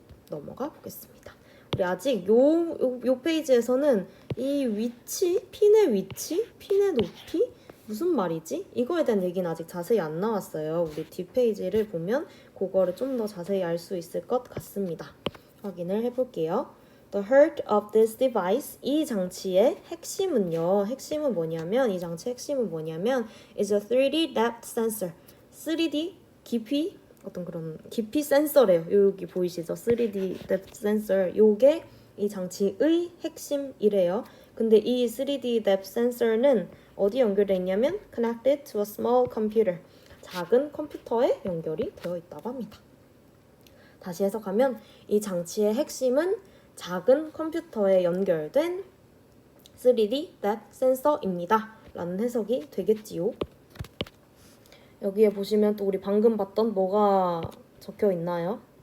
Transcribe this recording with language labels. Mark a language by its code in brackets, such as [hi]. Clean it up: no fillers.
[ko] 넘어가 보겠습니다. 우리 아직 요 페이지에서는 이 위치, 핀의 위치, 핀의 높이 무슨 말이지? 이거에 대한 얘기는 아직 자세히 안 나왔어요. 우리 뒷페이지를 보면 그거를 좀 더 자세히 알 수 있을 것 같습니다. 확인을 해볼게요. [en] The heart of this device, [ko] 이 장치의 핵심은요. 핵심은 뭐냐면 이 장치의 핵심은 뭐냐면 [en] is a 3D depth sensor. [ko] 3D 깊이 어떤 그런 깊이 센서래요. 여기 보이시죠? 3D depth sensor. 요게 이 장치의 핵심이래요. 근데 이 3D depth sensor는 어디 연결되어 있냐면 [en] connected to a small computer. [ko] 작은 컴퓨터에 연결이 되어 있다고 합니다. 다시 해석하면 이 장치의 핵심은 작은 컴퓨터에 연결된 3D depth sensor입니다. 라는 해석이 되겠지요. 여기에 보시면 또 우리 방금 봤던 뭐가 적혀 있나요?